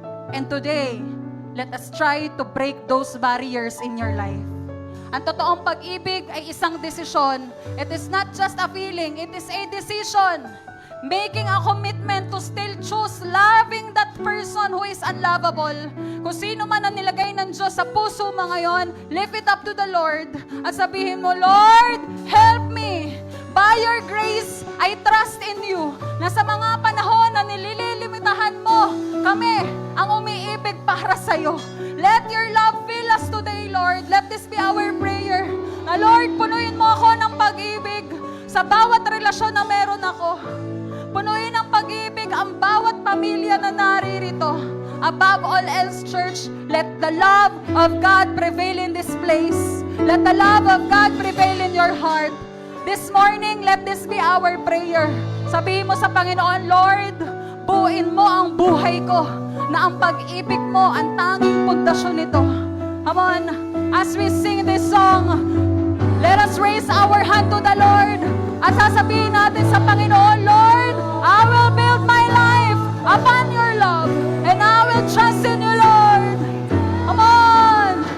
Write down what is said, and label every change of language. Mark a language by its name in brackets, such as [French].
[English] And today, let us try to break those barriers in your life. [Filipino] Ang totoong pag-ibig ay isang desisyon. [English] It is not just a feeling, it is a decision. Making a commitment to still choose loving that person who is unlovable. [Filipino] Kung sino man ang nilagay ng Diyos sa puso mo ngayon, [English] lift it up to the Lord [Filipino] at sabihin mo, [English] Lord, help me. By your grace, I trust in you. [Filipino] Na sa mga panahon na nililimitahan mo, kami ang umiibig para sa'yo. [English] Let your love fill us today, Lord. Let this be our prayer. [Filipino] Na Lord, punuin mo ako ng pag-ibig sa bawat relasyon na meron ako. Punuin ng pag-ibig ang bawat pamilya na naririto. [English] Above all else, church, let the love of God prevail in this place. Let the love of God prevail in your heart. This morning, let this be our prayer. [Filipino] Sabihin mo sa Panginoon, Lord, buuin mo ang buhay ko na ang pag-ibig mo ang tanging pundasyon nito. [English] Come on, as we sing this song, let us raise our hand to the Lord [Filipino] at sasabihin natin sa Panginoon, [English] Lord, I will build my life upon your love and I will trust in you, Lord. Come on.